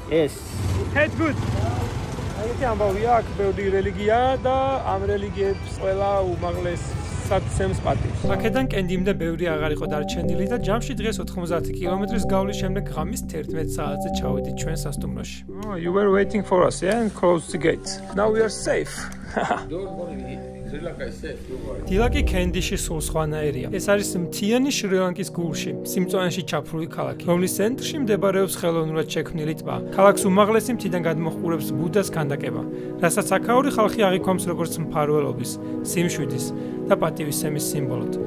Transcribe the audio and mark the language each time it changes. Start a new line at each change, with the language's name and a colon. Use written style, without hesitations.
English: Yes. Head good.
Georgian: აიეთი ამბავია, აქ ბევრი რელიგია და ამ რელიგიებს ყველა უმაღლესად სცემს პატივს. აქედან კენდიმდე ბევრი აღარ იყო დარჩენილი და ჯამში დღეს 90 კილომეტრის გავლის შემდეგ ღამის 11 საათზე ჩავედით ჩვენ სასტუმროში.
English: Oh, you were waiting for us, yeah, and close the gate. Now we are safe. Don't worry. Sri-Lanka is safe. Don't worry.
Georgian: დილაკი კენდიში სულ სხვანაირია. ეს არის მთიანი შრი-ლანკის გულში, სიმწვანეში ჩაფრული ქალაქი, რომლის ცენტრში მდებარეობს ხელოვნურად შექმნილი ტბა. ქალაქს უმაღლესი მთიდან გადმოჰყურებს ბუდას ქანდაკება, რასაც აქაური ხალხი აღიქვამს როგორც მფარველობის, სიმშვიდის და პატივისცემის სიმბოლოდ.